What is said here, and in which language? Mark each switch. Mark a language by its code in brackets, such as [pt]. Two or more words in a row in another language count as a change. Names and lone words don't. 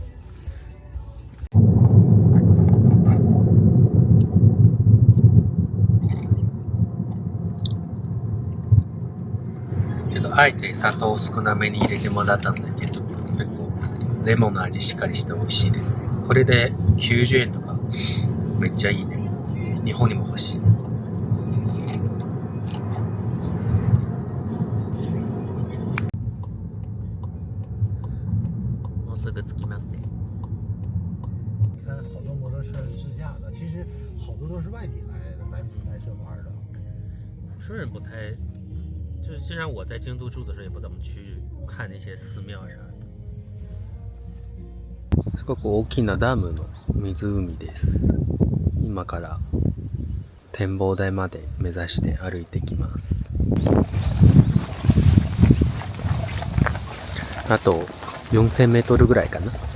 [ja] あえて砂糖を少なめに入れてもらったんだけど、結構レモンの味しっかりして美味しいです。これで90円とかめっちゃいいね。日本にも欲しい。もうすぐ着きますね。 [zh] 看好多摩托车是自驾的，其实好多都是外地来摄玩的。福州人不太，就是就像我在京都住的时候，也不怎么去看那些寺庙啥的。 [ja] すごく大きなダムの湖です。今から展望台まで目指して歩いてきます。あと4000メートルぐらいかな。